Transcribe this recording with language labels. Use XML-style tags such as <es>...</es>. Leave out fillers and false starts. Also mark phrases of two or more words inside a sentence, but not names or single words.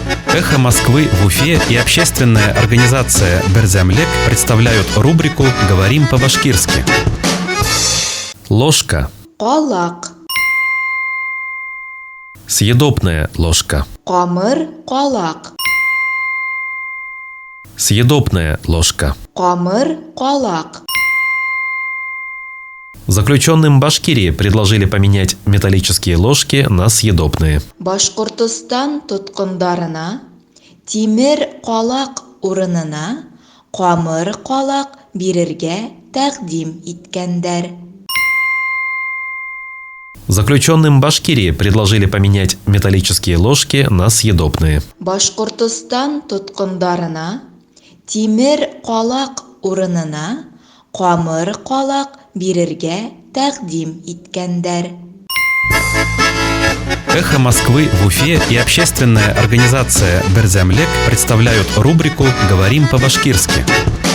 <ru>«Эхо Москвы» в Уфе и общественная организация «Берзямлек» представляют рубрику «Говорим по-башкирски». Ложка.</ru> <ba>Калак.</ba> <ru>Съедобная ложка.</ru> <ba>Камыр калак.</ba> <ru>Съедобная ложка.</ru> <ba>Камыр калак.</ba> <ru>Заключенным Башкирии предложили поменять металлические ложки на съедобные.</ru> <ba>Башкортостан тоткындарына тимер калак урынына камыр калак бирергә тәкъдим иткәннәр.</ba> <ru>Заключенным Башкирии предложили поменять металлические ложки на съедобные.</ru> <ba>Башкортостан тоткындарына тимер калак урынына камыр калак бирергә тәкъдим иткәннәр.</ba> <ru>«Эхо Москвы» в Уфе и общественная организация «Берзямлек» представляют рубрику «Говорим по-башкирски».</ru>